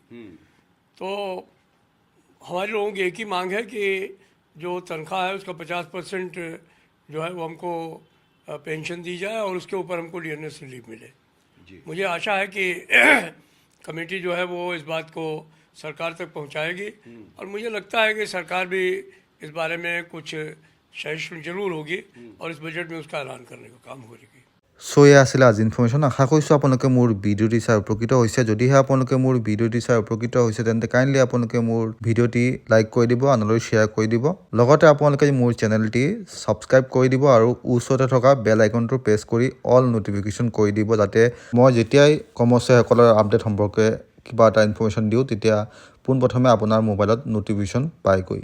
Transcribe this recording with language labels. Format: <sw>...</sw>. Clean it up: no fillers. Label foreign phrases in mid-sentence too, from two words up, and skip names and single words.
<hi>तो हमारे लोगों की एक ही मांग है कि जो तनख्वाह है उसका 50% जो है वो हमको पेंशन दी जाए और उसके ऊपर हमको</hi> <en>dearness relief</en> <hi>मिले। मुझे आशा है कि कमेटी जो है वो इस बात को सरकार तक पहुंचाएगी और मुझे लगता है कि सरकार भी इस बारे में कुछ सहिष्णु जरूर होगी और इस बजट में उसका ऐलान करने का काम करेगी।</hi> <as>সো এয়া আছিলে আজি ইনফৰমেশ্যন। আশা কৰিছোঁ আপোনালোকে মোৰ ভিডিঅ'টি চাই উপকৃত হৈছে। যদিহে আপোনালোকে মোৰ ভিডিঅ'টি চাই উপকৃত হৈছে তেন্তে কাইণ্ডলি আপোনালোকে মোৰ ভিডিঅ'টি লাইক কৰি দিব, আনলৈ শ্বেয়াৰ কৰি দিব। লগতে আপোনালোকে মোৰ চেনেলটি ছাবস্ক্ৰাইব কৰি দিব আৰু ওচৰতে থকা</as> <en>bell iconটো press</en> <as>কৰি</as> <en>all notification</en> <as>কৰি দিব, যাতে মই যেতিয়াই কৰ্মচাৰীসকলৰ আপডেট সম্পৰ্কে কিবা এটা ইনফৰমেশ্যন দিওঁ তেতিয়া পোনপ্ৰথমে আপোনাৰ মোবাইলত ন'টিফিকেশ্যন পায়গৈ।</as>